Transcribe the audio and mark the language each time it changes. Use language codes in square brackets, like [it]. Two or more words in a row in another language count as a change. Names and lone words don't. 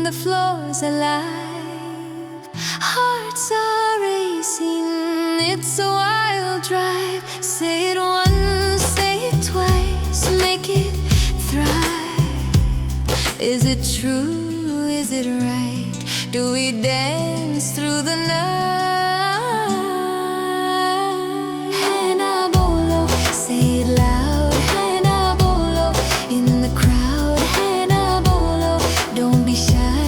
[en] the floor's alive, hearts are racing, it's a wild drive. Say it once, say it twice, make it thrive. Is it true, is it right? Do we dance through the night? [hi] हे ना बोलो, [en] say it loud. [hi] हे ना बोलो, [en] in the crowd. [hi] हे ना बोलो, [en] don't be shy.